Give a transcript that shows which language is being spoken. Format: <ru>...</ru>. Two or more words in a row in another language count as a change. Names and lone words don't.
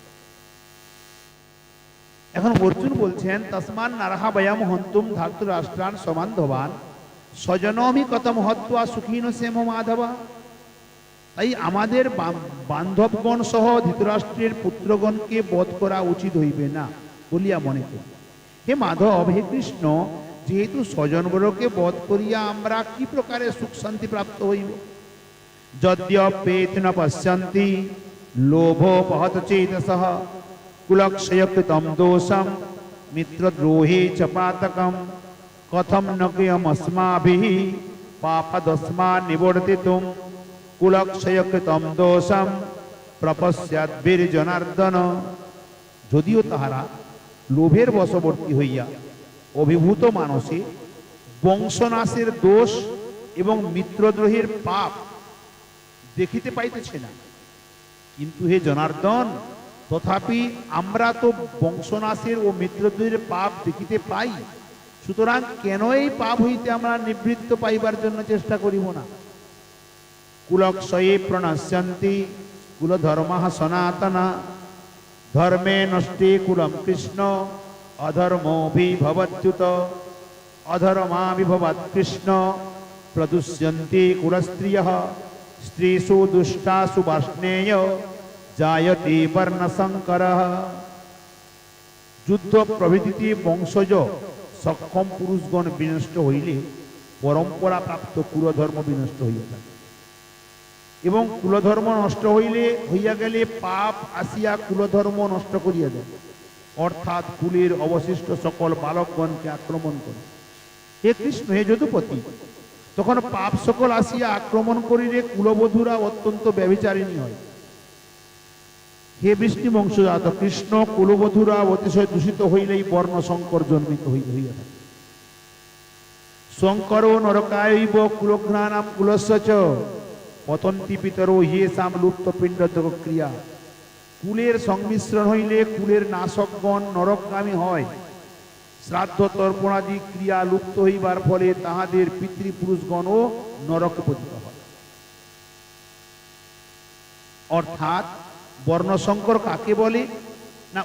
<bn>এখন অর্জুন বলছেন</bn> <sa>তস্মান নারহা বয়ম হন্তুম ধাতরাষ্ট্রান সবান্ধবান স্বজনমি কথম হত্বা সুখী নসেম মাধব।</sa> <bn>তাই আমাদের বান্ধবগণ সহ ধৃতরাষ্ট্রের পুত্রগণকে বধ করা উচিত হইবে না বলিয়া মনে করি। হে মাধব, হে কৃষ্ণ, যেহেতু স্বজনবরকে বধ করিয়া আমরা কি প্রকারে সুখ শান্তি প্রাপ্ত হইব?</bn> <sa>যদ্যপেত ন পশ্যন্তি লোভোপহত চেতসঃ কুলক্ষয়কৃতম দোষম মিত্রদ্রোহে চ পাতকম কথম ন কিয়মস্মাভিঃ পাপদস্মান নিবর্তিতুম কুলক্ষয়কৃতম দোষম প্রপশ্যাদ্বীর জনার্দন।</sa> <bn>যদিও তাহারা লোভের বশবর্তী হইয়া অভিভূত মানসে বংশনাশের দোষ এবং মিত্রদ্রোহের পাপ দেখিতে পাইতেছে না, কিন্তু হে জনার্দন, তথাপি আমরা তো বংশনাশের ও মিত্রদ্রোহের পাপ দেখিতে পাই। সুতরাং কেন এই পাপ হইতে আমরা নিবৃত্ত পাইবার জন্য চেষ্টা করিব না?</bn> <sa>কুলক্ষয়ে প্রণশ্যন্তি কুলধর্মঃ সনাতনা ধর্মে নষ্টে কুলম কৃষ্ণ অধর্মোভিভবচ্যুত অধর্মাভিভবৎ কৃষ্ণ প্রদুষ্যন্তি কুলস্ত্রিয়ঃ স্ত্রীষু দুষ্টাসু বার্ষ্ণেয় জায়তে বর্ণসংকরঃ।</sa> <bn>যুদ্ধ প্রভৃতিতে বংশজ সক্ষম পুরুষগণ বিনষ্ট হইলে পরম্পরা প্রাপ্ত কুলধর্ম বিনষ্ট হইয়া থাকে, এবং কুলধর্ম নষ্ট হইয়া গেলে পাপ আসিয়া কুলধর্ম নষ্ট করিয়া দেয়, অর্থাৎ কুলের অবশিষ্ট সকল বালকগণকে আক্রমণ করে। হে কৃষ্ণ, হে যদুপতি, তখন পাপ সকল আসিয়া আক্রমণ করিলে কুলবধূরা অত্যন্ত ব্যভিচারিণী হয়। হে বৃষ্টি বংশজাত কৃষ্ণ, কুলবধূরা অতিশয় দূষিত হইলেই বর্ণ সংকর জন্মিত হইয়া থাকে।</bn> <sa>শঙ্কর নরকায়ৈব কুলঘ্নানাম কুলস্য চ পতন্তি পিতরো হিয়েষাম লুপ্ত পিণ্ডোদক ক্রিয়া।</sa> <bn>কুলের সংমিশ্রণ হইলে কুলের নাশকগণ নরকগামী হয়। শ্রাদ্ধ তর্পণাদি ক্রিয়া লুপ্ত হইবার ফলে তাহাদের পিতৃপুরুষগণও নরকে পতিত হয়। অর্থাৎ বর্ণসংকর কাকে বলে না?</bn>